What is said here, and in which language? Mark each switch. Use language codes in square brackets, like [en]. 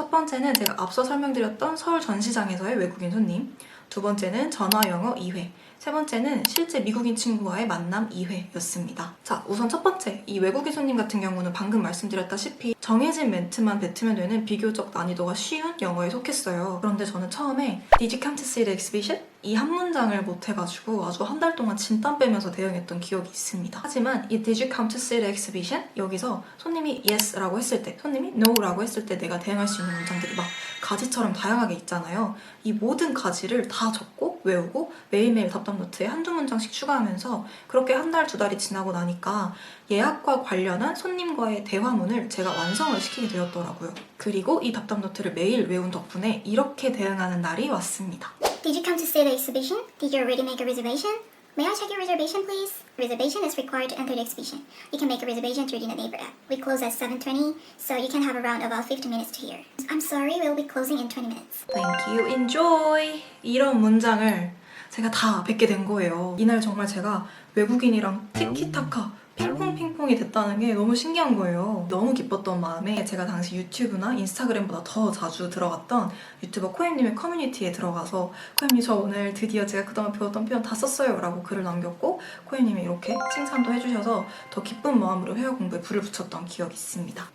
[ko] 첫 번째는 제가 앞서 설명드렸던 서울 전시장에서의 외국인 손님, 두 번째는 전화 영어 2회, 세 번째는 실제 미국인 친구와의 만남 2회였습니다. 자, 우선 첫 번째, 이 외국인 손님 같은 경우는 방금 말씀드렸다시피 정해진 멘트만 뱉으면 되는 비교적 난이도가 쉬운 영어에 속했어요. 그런데 저는 처음에 [en] Did you come to see the exhibition? [ko] 이 한 문장을 못해가지고 아주 한 달 동안 진땀 빼면서 대응했던 기억이 있습니다. 하지만 이 [en] Did you come to see the exhibition? [ko] 여기서 손님이 Yes라고 했을 때, 손님이 No라고 했을 때 내가 대응할 수 있는 문장들이 막 가지처럼 다양하게 있잖아요. 이 모든 가지를 다 적고 외우고 매일매일 답답 노트에 한두 문장씩 추가하면서 그렇게 한 달, 두 달이 지나고 나니까 예약과 관련한 손님과의 대화문을 제가 완성을 시키게 되었더라고요. 그리고 이 답답 노트를 매일 외운 덕분에 이렇게 대응하는 날이 왔습니다. [en] Did you come to see the exhibition? Did you already make a reservation? May I check your reservation, please? Reservation is required to enter the exhibition. You can make a reservation through the Neighbor app. We close at 7:20, so you can have around about 50 minutes to hear. I'm sorry, we'll be closing in 20 minutes. Thank you, enjoy! [ko] 이런 문장을 제가 다 뵙게 된 거예요. 이날 정말 제가 외국인이랑 티키타카 핑퐁핑퐁이 됐다는 게 너무 신기한 거예요. 너무 기뻤던 마음에 제가 당시 유튜브나 인스타그램보다 더 자주 들어갔던 유튜버 코엠님의 커뮤니티에 들어가서 코엠님 저 오늘 드디어 제가 그동안 배웠던 표현 다 썼어요 라고 글을 남겼고 코엠님이 이렇게 칭찬도 해주셔서 더 기쁜 마음으로 회화 공부에 불을 붙였던 기억이 있습니다.